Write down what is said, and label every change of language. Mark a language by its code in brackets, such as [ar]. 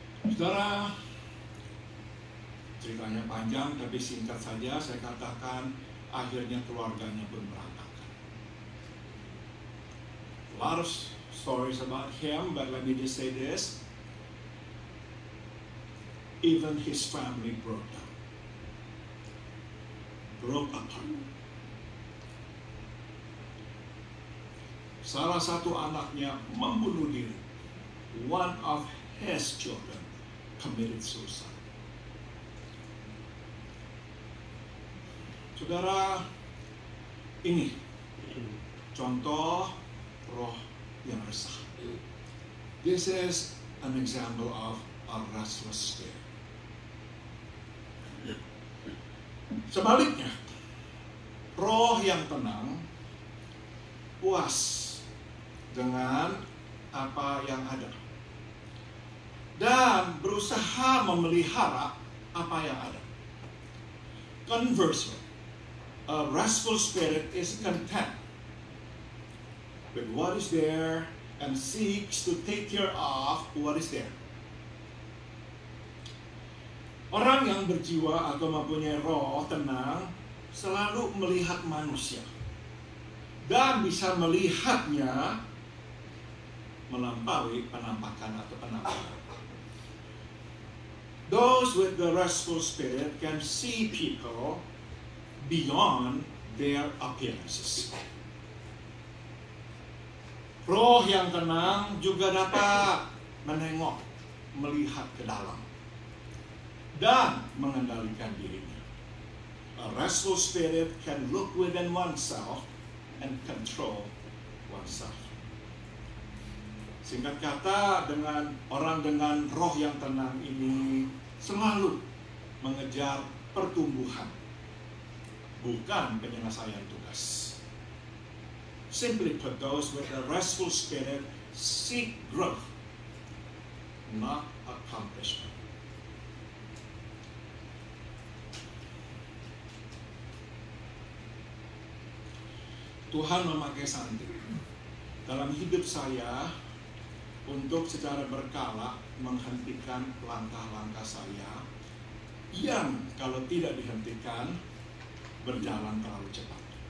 [id] Saudara, ceritanya panjang tapi singkat saja saya katakan akhirnya keluarganya pun berantakan. [en] A lot of stories about him, but let me just say this. Even his family broke down. Broke apart. [id] Salah satu anaknya membunuh diri. [en] One of his children committed suicide. [id] Saudara, ini contoh roh yang resah. [en] This is an example of a restless spirit. [id] Sebaliknya, roh yang tenang, puas dengan apa yang ada dan berusaha memelihara apa yang ada. [en] Conversely, a restful spirit is content with what is there and seeks to take care of what is there. [id] Orang yang berjiwa atau mempunyai roh tenang selalu melihat manusia dan bisa melihatnya melampaui penampakan atau penampilan. [en] Those with the restful spirit can see people beyond their appearances. [id] Roh yang tenang juga dapat menengok, melihat ke dalam, dan mengendalikan dirinya. [en] A restful spirit can look within oneself and control oneself. [id] Singkat kata, dengan orang dengan roh yang tenang ini selalu mengejar pertumbuhan, bukan penyelesaian tugas. [en] Simply put, those with a restful spirit seek growth, not accomplishment. [id] Tuhan memakai Santi dalam hidup saya untuk secara berkala menghentikan langkah-langkah saya yang kalau tidak dihentikan berjalan terlalu cepat.